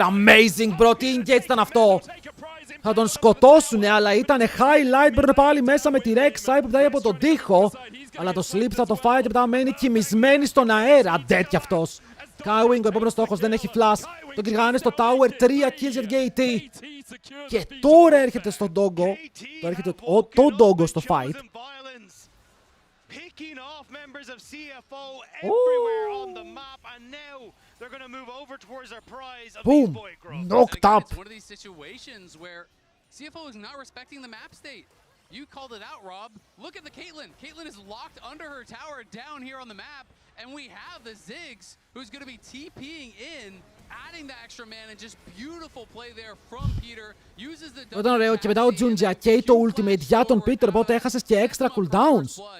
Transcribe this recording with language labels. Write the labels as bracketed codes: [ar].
[en] Amazing bro, [el] τι engage ήταν αυτό! Θα τον σκοτώσουνε, αλλά ήταν highlight, μπαίνουν πάλι μέσα με τη Rek'Sai που πετάει από τον τοίχο. Αλλά το sleep θα το φάει και μετά μένει κοιμισμένη στον αέρα. Dead κι αυτός. Skywing, ο επόμενος στόχος, δεν έχει flash. Τον κυνηγάνε στο tower, 3 kills για την KT. Και τώρα έρχεται στον Doggo. Τώρα έρχεται το Doggo στο fight. [en] Picking off members of CFO everywhere on the map, and now they're going to move over towards their prize of Boom! Boy Grove. Knocked up. It's one of these situations where CFO is not respecting the map state. You called it out, Rob. Look at the Caitlyn. Caitlyn is locked under her tower down here on the map, and we have the Ziggs, who's going to be TPing in, adding the extra man, and just beautiful play there from Peter. Uses the [el] Ήταν ωραίο και μετά ο Junja καίει το ultimate για τον Peter, οπότε έχασες και extra cooldowns.